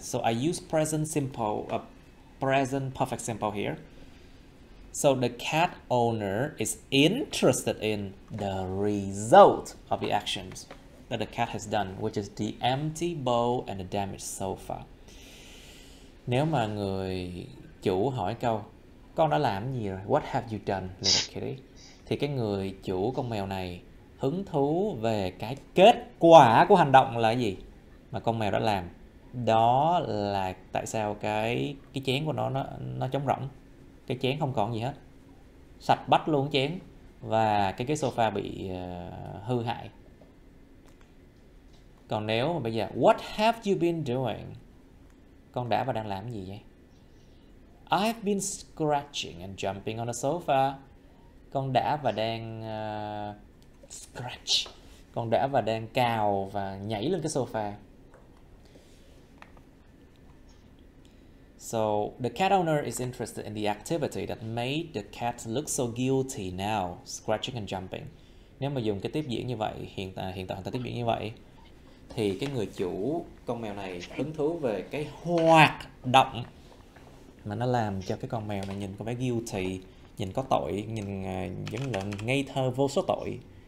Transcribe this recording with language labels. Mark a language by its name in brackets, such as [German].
[English] So I use present simple, present perfect simple here. So the cat owner is interested in the result of the actions that the cat has done, which is the empty bowl and the damaged sofa. [Vietnamese] Nếu mà người chủ hỏi câu con đã làm gì rồi? [English] What have you done, little kitty? [Vietnamese] Thì cái người chủ con mèo này hứng thú về cái kết quả của hành động là gì mà con mèo đã làm. Đó là tại sao cái chén của nó trống rỗng. Cái chén không còn gì hết. sạch bách luôn chén, và cái ghế sofa bị hư hại. Còn nếu mà bây giờ [English] what have you been doing, [Vietnamese] con đã và đang làm gì vậy? [English] I've been scratching and jumping on the sofa. [Vietnamese] Con đã và đang scratch. Con đã và đang cào và nhảy lên cái sofa. [English] So the cat owner is interested in the activity that made the cat look so guilty now, scratching and jumping. [Vietnamese] Nếu mà dùng cái tiếp diễn như vậy, hiện tại người ta tiếp diễn như vậy, thì cái người chủ con mèo này hứng thú về cái hoạt động mà nó làm cho cái con mèo này nhìn có vẻ guilty, nhìn có tội, nhìn giống là ngây thơ vô số tội.